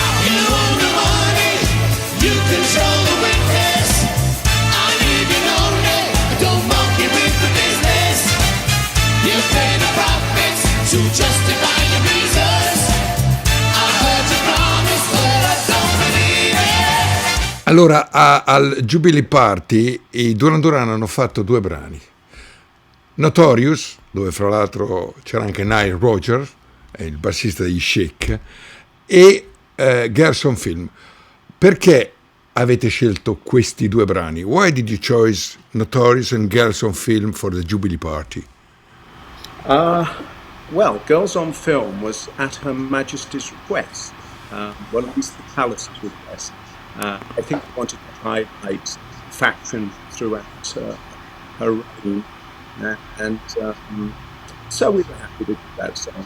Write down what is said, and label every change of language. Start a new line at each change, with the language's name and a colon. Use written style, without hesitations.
English: You own the money, you control the witness. I need you only, don't monkey with the business. You pay the profits to justify your reasons. I heard you promise, but I don't believe it.
Italian: Allora, al Jubilee Party i Duran Duran hanno fatto 2 brani. Notorious, dove fra l'altro c'era anche Nile Rodgers, il bassista degli Chic, e Girls on Film. Perché avete scelto questi 2 brani?
English: Why did you choose Notorious and Girls on Film for the Jubilee Party? Well, Girls on Film was at Her Majesty's request, well, at least the Palace's request. I think we wanted to highlight fashion throughout her reign, and so we were happy to do that song.